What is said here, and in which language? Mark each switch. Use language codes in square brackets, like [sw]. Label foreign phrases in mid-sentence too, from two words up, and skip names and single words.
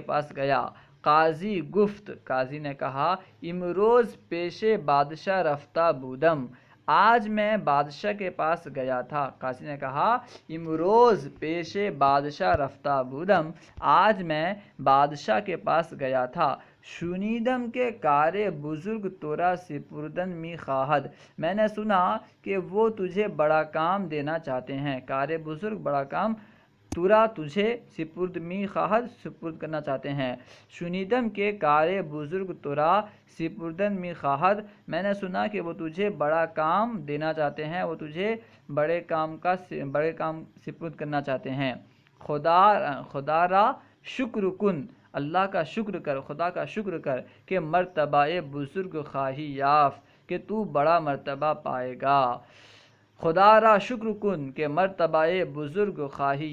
[ur] پاس گیا، [fa] قاضی گفت، [ur] قاضی نے کہا، [fa] امروز پیش بادشاہ رفتہ بودم، [ur] آج میں بادشاہ کے پاس گیا تھا، قاضی نے کہا، [fa] امروز پیش بادشاہ رفتہ بودم، [ur] آج میں بادشاہ کے پاس گیا تھا، [fa] شنیدم کے کار بزرگ تورا سپردن می خواہد، [ur] میں نے سنا کہ وہ تجھے بڑا کام دینا چاہتے ہیں، [fa] کار بزرگ [ur] بڑا کام، تورا تجھے [fa] سپرد می خواہد [ur] سپرد کرنا چاہتے ہیں، [fa] شنیدم کے کار بزرگ تورا سپردن می خواہد، [ur] میں نے سنا کہ وہ تجھے بڑا کام دینا چاہتے ہیں، وہ تجھے بڑے کام سپرد کرنا چاہتے ہیں، [fa] خدا را شکر کن، [ur] اللہ کا شکر کر، خدا کا شکر کر، [fa] کہ مرتبہ بزرگ خواہی یافت، [ur] کہ تو بڑا مرتبہ پائے گا، [fa] خدا را شکر کن کہ مرتبہ بزرگ خواہی